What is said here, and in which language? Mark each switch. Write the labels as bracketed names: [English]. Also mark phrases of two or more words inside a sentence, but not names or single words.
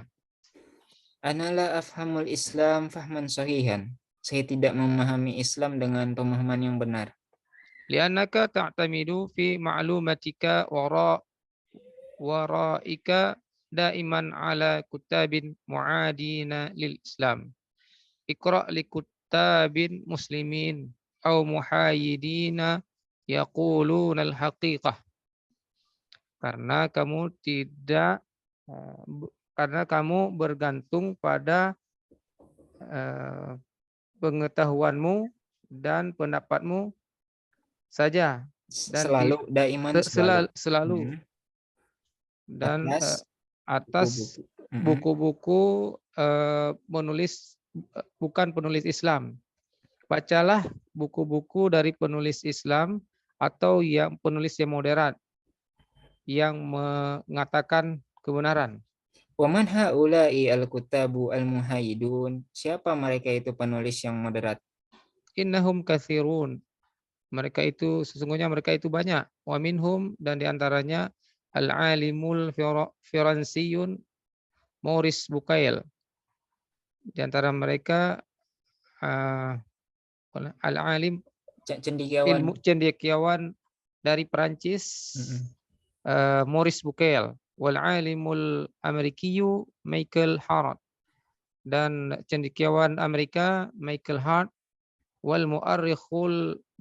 [Arabic] أنا لا أفهم الإسلام فهمًا صحيحًا. [Indonesian] Saya tidak memahami Islam dengan pemahaman yang benar. [Arabic] لأنك تعتمد في معلوماتك وآرائك دائمًا على كتّاب معادين للإسلام. اقرأ لكتّاب مسلمين أو محايدين يقولون الحقيقة. [Indonesian] Karena kamu bergantung pada pengetahuanmu dan pendapatmu saja dan Selalu, daiman, selalu. selalu dan atas buku-buku bukan penulis Islam. Bacalah buku-buku dari penulis Islam atau yang penulis yang moderat yang mengatakan kebenaran. [Arabic] ومن هؤلاء الكتّاب المحايدون. [Indonesian] Siapa mereka itu penulis yang moderat? [Arabic] إنهم كثيرون. [Indonesian] Sesungguhnya mereka itu banyak. [Arabic] ومنهم, [Indonesian] dan diantaranya [Arabic] العالم الفرنسي Maurice Bucaille. [Indonesian] Di antara mereka al-alim cendekiawan dari Perancis Maurice Bucaille, [Arabic] والعالم الأمريكي [Indonesian] Michael Hart, dan cendekiawan Amerika Michael Hart, [Arabic] والمؤرخ